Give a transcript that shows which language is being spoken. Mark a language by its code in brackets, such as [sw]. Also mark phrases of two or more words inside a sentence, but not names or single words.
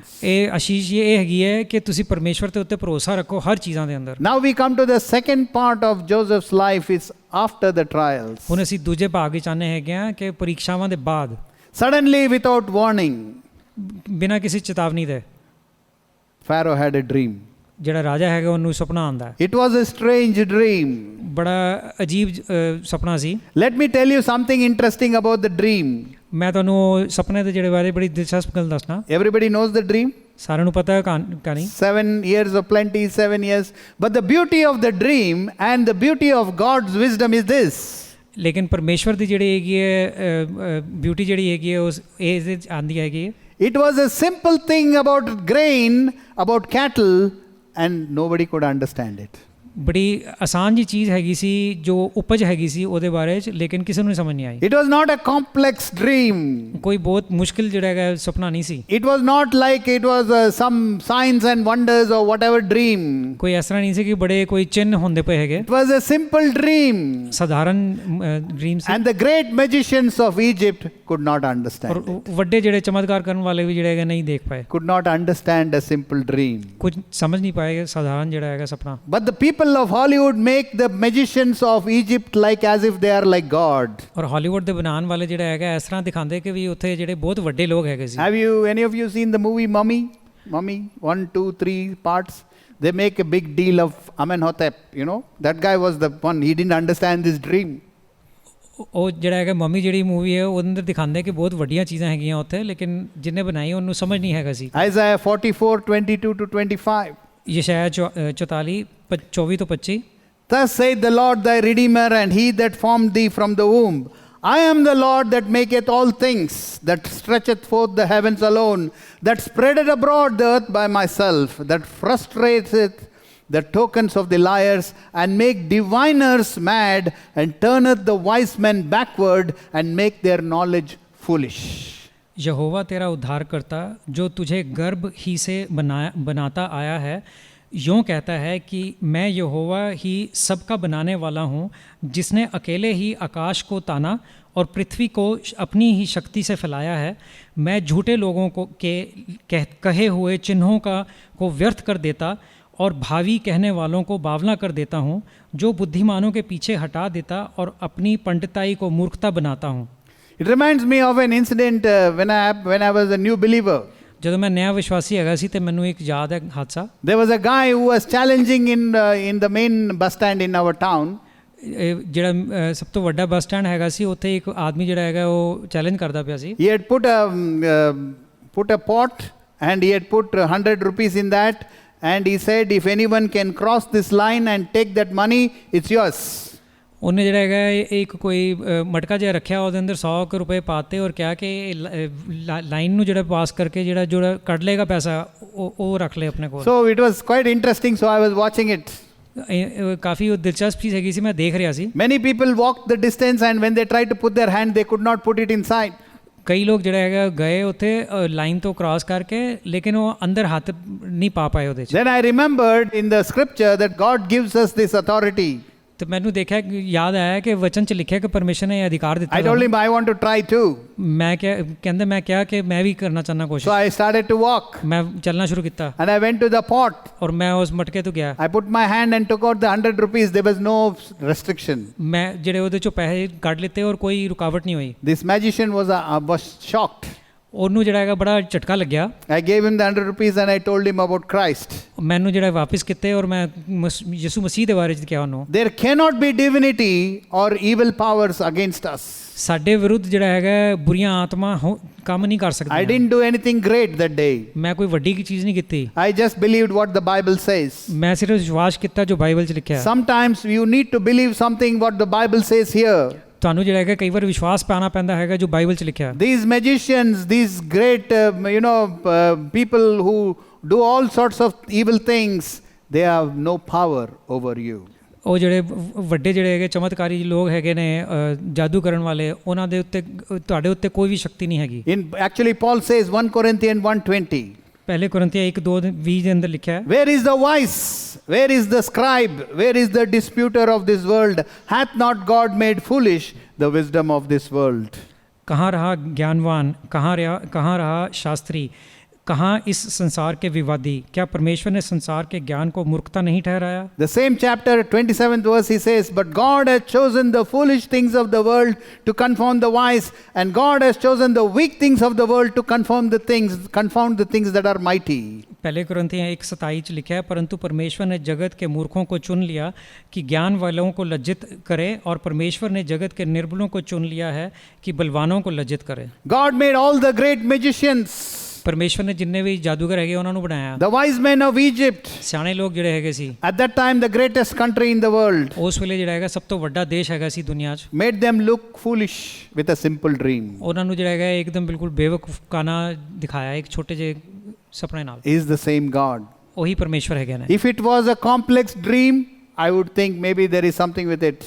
[pa] ਇਹ ਆਸ਼ੀਸ਼ ਇਹ ਹੈਗੀ ਹੈ ਕਿ ਤੁਸੀਂ ਪਰਮੇਸ਼ਵਰ ਦੇ ਉੱਤੇ ਭਰੋਸਾ ਰੱਖੋ ਹਰ ਚੀਜ਼ਾਂ ਦੇ ਅੰਦਰ। [en] Now we come to the second part of Joseph's life, is after the trials. [pa] ਹੁਣ ਅਸੀਂ ਦੂਜੇ ਭਾਗ ਵਿੱਚ ਆਨੇ ਹੈਗੇ ਆ ਕਿ ਪਰੀਖਿਆਵਾਂ ਦੇ ਬਾਅਦ [en] Suddenly, without warning, [pa] ਬਿਨਾਂ ਕਿਸੇ ਚੇਤਾਵਨੀ ਦੇ [en] Pharaoh had a dream. [pa] ਜਿਹੜਾ ਰਾਜਾ ਹੈਗਾ ਉਹਨੂੰ ਸੁਪਨਾ ਆਉਂਦਾ। [en] It was a strange dream. [pa] ਬੜਾ ਅਜੀਬ ਸੁਪਨਾ ਸੀ। [en] Let me tell you something interesting about the dream. [pa] ਮੈਂ ਤੁਹਾਨੂੰ ਸੁਪਨੇ ਦੇ ਜਿਹੜੇ ਬਾਰੇ ਬੜੀ ਦਿਲਚਸਪ ਗੱਲ ਦੱਸਣਾ। [en] Everybody knows the dream? [pa] ਸਾਰਿਆਂ ਨੂੰ ਪਤਾ ਹੈ ਕਹਾਣੀ। [en] 7 years of plenty, 7 years. But the beauty of the dream and the beauty of God's wisdom is this. [pa] ਲੇਕਿਨ ਪਰਮੇਸ਼ਵਰ ਦੀ ਜਿਹੜੀ ਹੈਗੀ ਹੈ ਬਿਊਟੀ ਜਿਹੜੀ ਹੈਗੀ ਹੈ ਉਸ ਇਹਦੇ 'ਚ ਆਉਂਦੀ ਹੈਗੀ ਹੈ। [en] It was a simple thing about grain, about cattle, and nobody could understand it. [pa] ਬੜੀ ਆਸਾਨ ਜੀ ਚੀਜ਼ ਹੈਗੀ ਸੀ ਜੋ ਉਪਜ ਹੈਗੀ ਸੀ ਉਹਦੇ ਬਾਰੇ ਚ, ਲੇਕਿਨ ਕਿਸੇ ਨੂੰ ਨਹੀਂ ਸਮਝ ਨਹੀਂ ਆਈ। [en] It was not a complex dream. [pa] ਕੋਈ ਬਹੁਤ ਮੁਸ਼ਕਿਲ ਜਿਹੜਾ ਹੈਗਾ ਸੁਪਨਾ ਨਹੀਂ ਸੀ। [en] It was not like it was some signs and wonders or whatever dream. [pa] ਕੋਈ ਇਸ ਤਰ੍ਹਾਂ ਨਹੀਂ ਸੀ ਕਿ ਬੜੇ ਕੋਈ ਚਿੰਨ੍ਹ ਹੁੰਦੇ ਪਏ ਹੈਗੇ। [en] It was a simple dream. [pa] ਸਾਧਾਰਨ ਡ੍ਰੀਮ ਸੀ। [en] And the great magicians of Egypt could not understand [pa] ਔਰ [en] it. [pa] ਵੱਡੇ ਜਿਹੜੇ ਚਮਤਕਾਰ ਕਰਨ ਵਾਲੇ ਵੀ ਜਿਹੜੇ ਹੈਗੇ ਨਹੀਂ ਦੇਖ ਪਾਏ, [en] Could not understand a simple dream. [pa] ਕੁਝ ਸਮਝ ਨਹੀਂ ਪਾਏ ਸਾਧਾਰਨ ਜਿਹੜਾ ਹੈਗਾ ਸੁਪਨਾ। [en] But the people of Hollywood make the magicians of Egypt like as if they are like God. [pa] ਔਰ ਹਾਲੀਵੁੱਡ ਦੇ ਬਣਾਉਣ ਵਾਲੇ ਜਿਹੜਾ ਹੈਗਾ ਇਸ ਤਰ੍ਹਾਂ ਦਿਖਾਉਂਦੇ ਕਿ ਵੀ ਉੱਥੇ ਜਿਹੜੇ ਬਹੁਤ ਵੱਡੇ ਲੋਕ ਹੈਗੇ ਸੀ। [en] Have you, any of you seen the movie Mummy? Mummy, 1, 2, 3 parts. They make a big deal of Amenhotep, you know. That guy was the one, he didn't understand this dream. [pa] ਉਹ ਜਿਹੜਾ ਹੈਗਾ ਮੰਮੀ ਜਿਹੜੀ ਮੂਵੀ ਹੈ ਉਹਦੇ ਅੰਦਰ ਦਿਖਾਉਂਦੇ ਕਿ ਬਹੁਤ ਵੱਡੀਆਂ ਚੀਜ਼ਾਂ ਹੈਗੀਆਂ ਉੱਥੇ, ਲੇਕਿਨ ਜਿਹਨੇ ਬਣਾਈ ਉਹਨੂੰ ਸਮਝ ਨਹੀਂ ਹੈਗਾ ਸੀ। [en] Isaiah 44, 22 to 25. [pa] ਯਸ਼ਾਇਆ 44 24 ਤੋਂ 25। [en] Thus saith the Lord thy Redeemer, and he that formed thee from the womb. I am the Lord that maketh all things, that stretcheth forth the heavens alone, that spreadeth abroad the earth by myself, that frustrateth the tokens of the liars, and make diviners mad, and turneth the wise men backward, and make their knowledge foolish. [hi] यहोवा तेरा उद्धारकर्ता जो तुझे गर्भ ही से बनाता आया है, यूँ कहता है कि मैं यहोवा ही सबका बनाने वाला हूँ, जिसने अकेले ही आकाश को ताना और पृथ्वी को अपनी ही शक्ति से फैलाया है। मैं झूठे लोगों को कहे हुए चिन्हों को व्यर्थ कर देता और भावी कहने वालों को बावला कर देता हूँ, जो बुद्धिमानों के पीछे हटा देता और अपनी पंडिताई को मूर्खता बनाता हूँ। [en] It reminds me of an incident when I was a new believer. [pa] ਜਦੋਂ ਮੈਂ ਨਵਾਂ ਵਿਸ਼ਵਾਸੀ ਹੈਗਾ ਸੀ ਤੇ ਮੈਨੂੰ ਇੱਕ ਯਾਦ ਹੈ ਹਾਦਸਾ। [en] There was a guy who was challenging in the main bus stand in our town. [pa] ਜਿਹੜਾ ਸਭ ਤੋਂ ਵੱਡਾ [en] bus stand [pa] ਹੈਗਾ ਸੀ ਉੱਥੇ ਇੱਕ ਆਦਮੀ ਜਿਹੜਾ ਹੈਗਾ ਉਹ ਚੈਲੰਜ ਕਰਦਾ ਪਿਆ ਸੀ। [en] He had put a pot and he had put 100 rupees in that, and he said if anyone can cross this line and take that money, it's yours. [pa] ਉਹਨੇ ਜਿਹੜਾ ਹੈਗਾ ਇੱਕ ਕੋਈ ਮਟਕਾ ਜਿਹਾ ਰੱਖਿਆ, ਉਹਦੇ ਅੰਦਰ 100 ਰੁਪਏ ਪਾਤੇ ਔਰ ਕਿਹਾ ਕਿ ਲਾਈਨ ਨੂੰ ਜਿਹੜਾ ਪਾਸ ਕਰਕੇ ਜਿਹੜਾ ਕੱਢ ਲੇਗਾ ਪੈਸਾ ਉਹ ਰੱਖ ਲੈ ਆਪਣੇ ਕੋਲ। [en] So it was quite interesting, so I was watching it. [pa] ਕਾਫੀ ਦਿਲਚਸਪ ਚੀਜ਼ ਹੈਗੀ ਸੀ, ਮੈਂ ਦੇਖ ਰਿਹਾ ਸੀ। [en] Many people walked the distance, and when they tried to put their hand, they could not put it inside. [pa] ਕਈ ਲੋਕ ਜਿਹੜਾ ਹੈਗਾ ਗਏ ਉੱਥੇ ਲਾਈਨ ਤੋਂ ਕ੍ਰਾਸ ਕਰਕੇ, ਲੇਕਿਨ ਉਹ ਅੰਦਰ ਹੱਥ ਨਹੀਂ ਪਾ ਪਾਏ ਉਹਦੇ 'ਚ। [en] Then I remembered in the scripture that God gives us this authority. [pa] ਤੇ ਮੈਨੂੰ ਦੇਖਿਆ ਯਾਦ ਆਇਆ ਕਿ ਵਚਨ 'ਚ ਲਿਖਿਆ ਕਿ ਪਰਮੇਸ਼ਰ ਨੇ ਇਹ ਅਧਿਕਾਰ ਦਿੱਤਾ। [en] I told him I want to try too. [pa] ਮੈਂ ਕਿਹਾ ਕਿ ਮੈਂ ਵੀ ਕਰਨਾ ਚਾਹੁੰਦਾ ਕੋਸ਼ਿਸ਼। [en] So I started to walk. [pa] ਮੈਂ ਚੱਲਣਾ ਸ਼ੁਰੂ ਕੀਤਾ। [en] And I went to the pot. [pa] ਔਰ ਮੈਂ ਉਸ ਮਟਕੇ ਤੋਂ ਗਿਆ। [en] I put my hand and took out the 100 rupees. There was no restriction. [pa] ਮੈਂ ਜਿਹੜੇ ਉਹਦੇ 'ਚੋਂ ਪੈਸੇ ਕੱਢ ਲਿੱਤੇ ਔਰ ਕੋਈ ਰੁਕਾਵਟ ਨਹੀਂ ਹੋਈ। [en] This magician was shocked. [pa] ਉਹਨੂੰ ਜਿਹੜਾ ਹੈਗਾ ਬੜਾ ਝਟਕਾ ਲੱਗਿਆ। [en] I gave him the 100 rupees and I told him about Christ. [pa] ਮੈਨੂੰ ਜਿਹੜਾ ਵਾਪਿਸ ਕੀਤੇ ਔਰ ਮੈਂ ਯਿਸੂ ਮਸੀਹ ਦੇ ਬਾਰੇ 'ਚ ਕਿਹਾ ਉਹਨੂੰ। [en] There cannot be divinity or evil powers against us. [pa] ਸਾਡੇ ਵਿਰੁੱਧ ਜਿਹੜਾ ਹੈਗਾ ਬੁਰੀਆਂ ਆਤਮਾ ਕੰਮ ਨਹੀਂ ਕਰ ਸਕਦੀਆਂ। [en] I didn't do anything great that day. [pa] ਮੈਂ ਕੋਈ ਵੱਡੀ ਚੀਜ਼ ਨਹੀਂ ਕੀਤੀ। [en] I just believed what the Bible says. [pa] ਮੈਂ ਸਿਰਫ ਵਿਸ਼ਵਾਸ ਕੀਤਾ ਜੋ ਬਾਈਬਲ 'ਚ ਲਿਖਿਆ ਹੈ। [en] Sometimes you need to believe something what the Bible says here. [pa] ਤੁਹਾਨੂੰ ਜਿਹੜਾ ਹੈਗਾ ਕਈ ਵਾਰ ਵਿਸ਼ਵਾਸ ਪਾਣਾ ਪੈਂਦਾ ਹੈਗਾ ਜੋ ਬਾਈਬਲ 'ਚ ਲਿਖਿਆ। [en] These magicians, these great people who do all sorts of evil things, they have no power over you. [pa] ਉਹ ਜਿਹੜੇ ਵੱਡੇ ਜਿਹੜੇ ਹੈਗੇ ਚਮਤਕਾਰੀ ਲੋਕ ਹੈਗੇ ਨੇ ਜਾਦੂ ਕਰਨ ਵਾਲੇ, ਉਹਨਾਂ ਦੇ ਉੱਤੇ ਤੁਹਾਡੇ ਉੱਤੇ ਕੋਈ ਵੀ ਸ਼ਕਤੀ ਨਹੀਂ ਹੈਗੀ। [en] Actually Paul says 1 Corinthians 1:20. [pa] ਪਹਿਲੇ ਕੁਰਿੰਥੀਆਂ 1:2-20 ਦੇ ਅੰਦਰ ਲਿਖਿਆ ਹੈ। [en] Where is the wise? Where is the scribe? Where is the disputer of this world? Hath not God made foolish the wisdom of this world? [hi] कहाँ रहा ज्ञानवान, कहाँ रहा शास्त्री, कहाँ इस संसार के विवादी? क्या परमेश्वर ने संसार के ज्ञान को मूर्खता नहीं ठहराया? [en] The same chapter 27th verse he says, but God has chosen the foolish things of the world to confound the wise, and God has chosen the weak things of the world to confound the things that are mighty. [hi] पहले कुरिन्थियों 1:27 च लिखा है, परंतु परमेश्वर ने जगत के मूर्खों को चुन लिया कि ज्ञान वालों को लज्जित करे, और परमेश्वर ने जगत के निर्बलों को चुन लिया है कि बलवानों को लज्जित करे। [en] God made all the great magicians. [hi] परमेश्वर ने जिन्ने भी जादूगर हैगे उन्होंने बनाया। [en] The wise men of Egypt. [hi] सियाने लोग [pa] ਜਿਹੜੇ ਹੈਗੇ ਸੀ। [en] At that time the greatest country in the world. [pa] ਉਸ ਵੇਲੇ ਜਿਹੜਾ ਹੈਗਾ ਸਭ ਤੋਂ ਵੱਡਾ ਦੇਸ਼ ਹੈਗਾ ਸੀ ਦੁਨੀਆ 'ਚ। [en] Made them look foolish with a simple dream. [pa] ਉਹਨਾਂ ਨੂੰ ਜਿਹੜਾ ਹੈਗਾ ਇੱਕਦਮ ਬਿਲਕੁਲ ਬੇਵਕੂਫਾਨਾ ਦਿਖਾਇਆ ਇੱਕ ਛੋਟੇ ਜਿਹੇ ਸੁਪਨੇ ਨਾਲ। [en] Is the same God. [pa] ਉਹੀ ਪਰਮੇਸ਼ਵਰ ਹੈਗੇ ਨੇ। [en] If it was a complex dream, I would think maybe there is something with it.